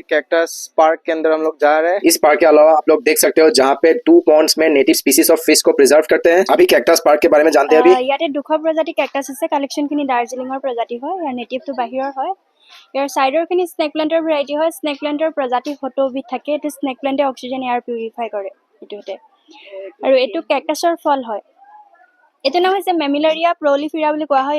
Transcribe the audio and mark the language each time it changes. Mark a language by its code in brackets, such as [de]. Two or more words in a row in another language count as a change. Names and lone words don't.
[hi] कैक्टस पार्क के अंदर हम लोग जा रहे हैं। इस पार्क के अलावा आप लोग देख सकते हो जहाँ पे 2 पॉन्ड्स में [en] native species of fish [hi] को प्रिजर्व करते हैं। अभी कैक्टस पार्क के बारे में जानते हैं। अभी [as] ইয়াতে 200 প্ৰজাতি কেকটাছ আছে। কালেকশ্যনখিনি দাৰ্জিলিঙৰ প্ৰজাতি হয়, ইয়াৰ নেটিভটো বাহিৰৰ হয়। ইয়াৰ চাইডৰখিনি [en] snake plantৰ variety [as] হয়। [en] snake plantৰ [as] প্ৰজাতি 70 বিধ থাকে। এইটো [en] snake plantে oxygen air purify [as] কৰে এইটোতে। আৰু এইটো কেকটাছৰ ফল হয়। এইটো নাম হৈছে মেমিলাৰিয়া প্ৰলিফেৰা বুলি কোৱা হয়।